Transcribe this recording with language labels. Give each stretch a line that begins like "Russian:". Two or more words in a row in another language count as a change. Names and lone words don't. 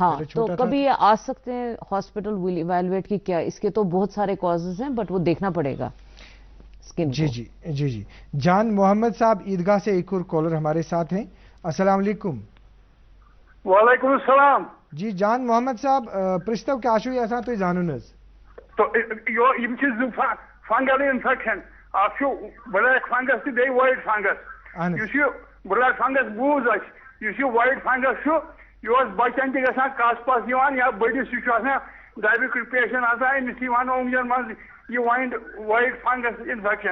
Urdu: ہاں تو کبھی یہ آ سکتے ہیں
English: hospital evaluate
Urdu: کی کیا اس کے تو بہت سارے کازز ہیں بٹ وہ دیکھنا پڑے گا. جی جان محمد صاحب عیدگاہ سے ایک اور کالر ہمارے ساتھ ہیں. السلام علیکم. وعلیکم السلام.
Kashmiri: جی جان محمد صاحب پرستو کیا چھو یژھان تُہۍ زانُن حظ؟ تو یم چھِ زٕ
English: fungal infection
Kashmiri: اکھ چھُ
English: black fungus
Kashmiri: تہٕ بیٚیہِ
English: white fungus.
Kashmiri: یُس یہِ
English: black fungus
Kashmiri: بوٗز اَسہِ یُس یہِ
English: white fungus
Kashmiri: چھُ یہِ اوس بچن تہِ گژھان کس پس یِوان یا بٔڑِس یہِ چھُ آسان
English: diabetic patient
Kashmiri: آسان أمِس یِوان اوٚنٛگجن منٛز یہ
English: white fungus infection.